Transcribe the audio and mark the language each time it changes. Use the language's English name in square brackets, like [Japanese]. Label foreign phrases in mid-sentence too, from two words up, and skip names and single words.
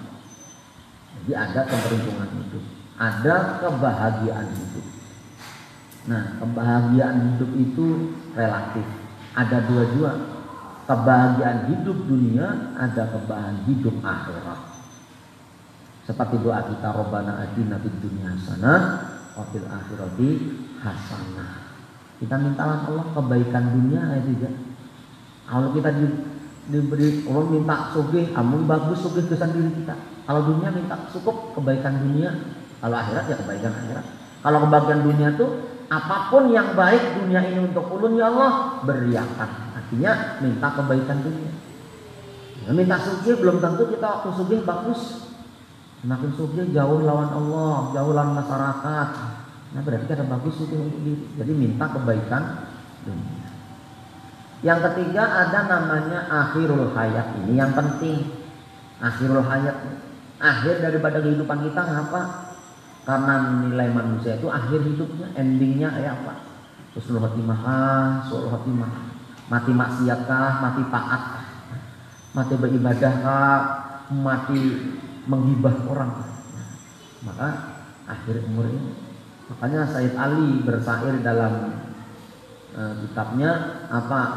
[Indonesian] Jadi ada keberuntungan hidup, ada kebahagiaan hidup. Nah, kebahagiaan hidup itu relatif. Ada dua juga. Kebahagiaan hidup dunia, ada kebahagiaan hidup akhirat. Seperti doa kita, [Arabic] ربنا آتنا في الدنيا حسنة وفي الآخرة حسنة. [Indonesian] Kita mintalah Allah kebaikan dunia ya tidak. Kalau kita diberi Allah minta sugih, amun bagus sugih kesan diri kita. Kalau dunia minta cukup kebaikan dunia, kalau akhirat ya kebaikan akhirat. Kalau kebahagiaan dunia tuh apapun yang baik dunia ini untuk ulun ya Allah beriakan. Artinya minta kebaikan dunia. Ya, minta sugih belum tentu kita waktu sugih bagus. Semakin sugih jauh lawan Allah, jauh lawan masyarakat. Nah berarti ada bagus sugih untuk diri. Jadi minta kebaikan dunia. Yang ketiga ada namanya [Arabic] آخر الحياة. [Indonesian] Ini yang penting. [Arabic] آخر الحياة, [Indonesian] akhir daripada kehidupan kita apa? Karena nilai manusia itu akhir hidupnya, endingnya kayak apa? [Arabic] حسن الخاتمة، سوء الخاتمة. [Indonesian] Mati maksiat kah, mati taat kah? Mati beribadah kah, mati menghibah orang. Maka akhir umur ini. Makanya Sayyid Ali bersair dalam kitabnya apa?